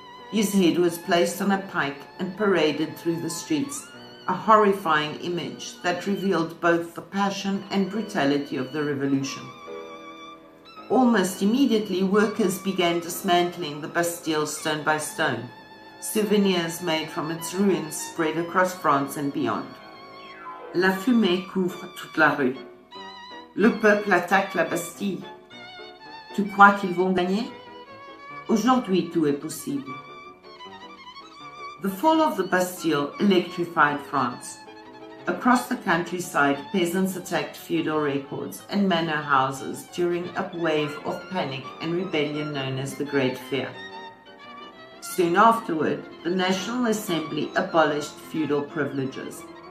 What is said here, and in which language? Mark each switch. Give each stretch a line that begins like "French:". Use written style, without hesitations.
English: His head was placed on a pike and paraded through the streets, a horrifying image that revealed both the passion and brutality of the revolution. Almost immediately, workers began dismantling the Bastille stone by stone. Souvenirs made from its ruins spread across France and beyond.
French: La fumée couvre toute la rue. Le peuple attaque la Bastille. Tu crois qu'ils vont gagner? Aujourd'hui, tout est possible.
English: The fall of the Bastille electrified France. Across the countryside, peasants attacked feudal records and manor houses during a wave of panic and rebellion known as the Great Fear. Soon afterward, the National Assembly abolished feudal privileges.